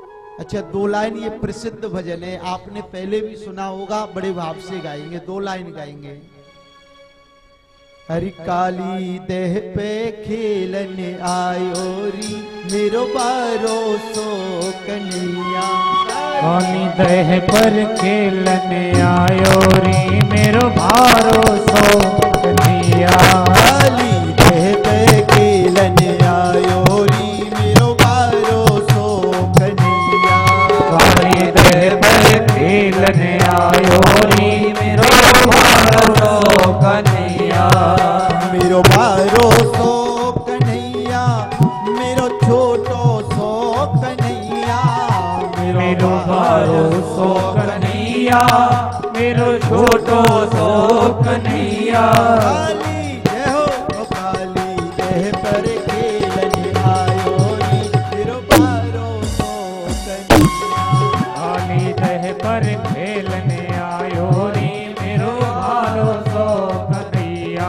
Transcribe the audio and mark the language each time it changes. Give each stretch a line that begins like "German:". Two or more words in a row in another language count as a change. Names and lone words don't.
Hindi: अच्छा, दो लाइन ये प्रसिद्ध भजन है, आपने पहले भी सुना होगा, बड़े भाव से गाएंगे, दो लाइन गाएंगे।
Braj: हरि काली देह पे खेलने आयो री, मेरो बारो सो कन्हैया। काली देह पर खेलने आयो री, मेरो बारो सो कन्हैया। काली देह पे खेलने आयो री, मेरो बारो सो कन्हैया। काली देह पर खेलने आयो री, मेरो बारो सो कन्हैया। मेरो बारो सो कन्हैया, मेरो छोटो सो कन्हैया। मेरो बारो सो कन्हैया, मेरो छोटो सो कन्हैया। काली जय हो, काली देह पर खेलने आयो री, मेरो बारो सो कन्हैया। काली देह पर खेलने आयो री, मेरो बारो सो कन्हैया।